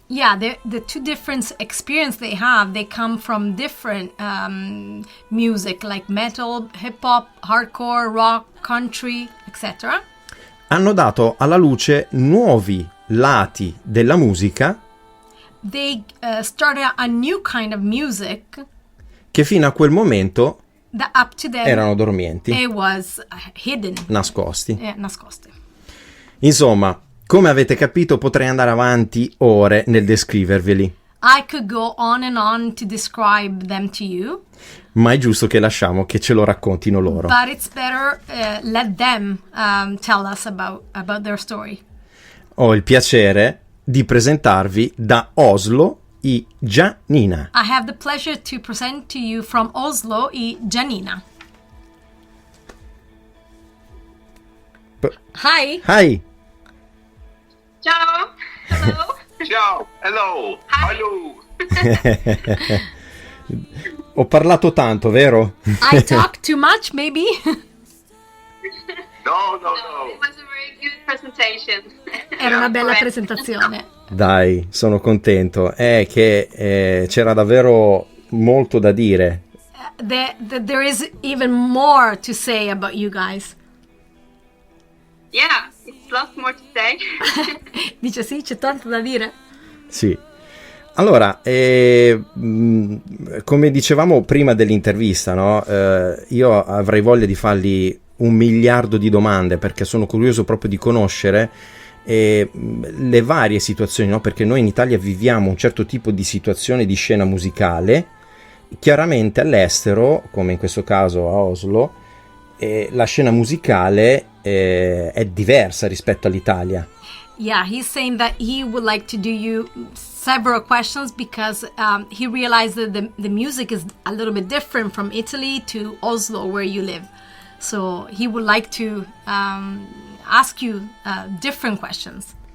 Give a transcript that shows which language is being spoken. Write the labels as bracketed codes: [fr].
[en] Yeah, the two different experience they have, they come from different music like metal, hip hop, hardcore, rock, country, etc. [it] Hanno dato alla luce nuovi lati della musica. [en] They started a new kind of music [it] che fino a quel momento [en] up to then [it] erano dormienti, [en] it was hidden, [it] nascosti. nascoste. Insomma, come avete capito, potrei andare avanti ore nel descriverveli. [en] I could go on and on to describe them to you. [it] Ma è giusto che lasciamo che ce lo raccontino loro. [en] But it's better let them tell us about their story. [it] Ho il piacere di presentarvi da Oslo i JANiNA. [en] I have the pleasure to present to you from Oslo i JANiNA. Hi. Hi. Ciao. Hello. Ciao, hello, Hi. hello. [it] Ho parlato tanto, vero? [en] I talk too much, maybe? [it] No, [en] It was a very good presentation. [it] Era una bella [en] Correct. [it] presentazione. Dai, sono contento. È che c'era davvero molto da dire. [en] There is even more to say about you guys. Yeah, it's lots more to say. [it] Dice sì, c'è tanto da dire. Sì. Allora, come dicevamo prima dell'intervista, no? Io avrei voglia di fargli 1 miliardo di domande perché sono curioso proprio di conoscere le varie situazioni, no? Perché noi in Italia viviamo un certo tipo di situazione di scena musicale, chiaramente all'estero, come in questo caso a Oslo, la scena musicale è diversa rispetto all'Italia. [en] Yeah, he's saying that he would like to do you several questions because he realized that the music is a little bit different from Italy to Oslo, where you live. So he would like to ask you different questions.